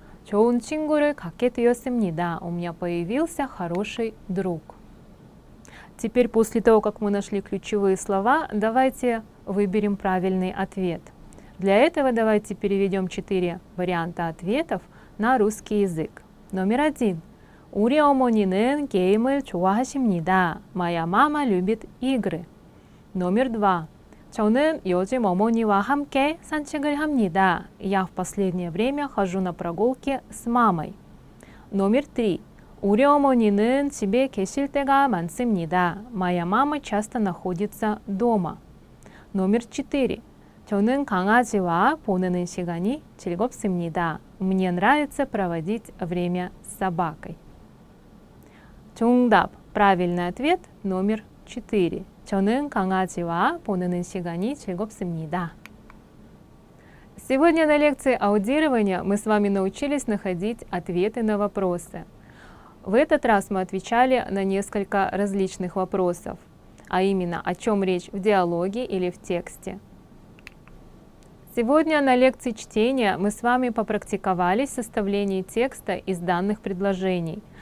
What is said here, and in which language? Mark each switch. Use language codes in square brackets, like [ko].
[ko] 좋은 친구를 갖게 되었습니다. [ru] У меня появился хороший друг. Теперь, после того, как мы нашли ключевые слова, давайте выберем правильный ответ. Для этого давайте переведем 4 варианта ответов на русский язык. Номер 1. [ko] 우리 어머니는 게임을 좋아하십니다. [ru] Моя мама любит игры. Номер 2. [ko] 저는 요즘 어머니와 함께 산책을 합니다. [ru] Я в последнее время хожу на прогулки с мамой. Номер 3. [ko] 우리 어머니는 집에 계실 때가 많습니다. [ru] Моя мама часто находится дома. Номер 4. [ko] 저는 강아지와 보내는 시간이 즐겁습니다. [ru] Мне нравится проводить время с собакой. [ko] 정답. [ru] правильный ответ номер 4. [ko] 저는 강아지와 보내는 시간이 즐겁습니다. [ru] Сегодня на лекции аудирования мы с вами научились находить ответы на вопросы. В этот раз мы отвечали на несколько различных вопросов, а именно, о чем речь в диалоге или в тексте. Сегодня на лекции чтения мы с вами попрактиковались в составлении текста из данных предложений.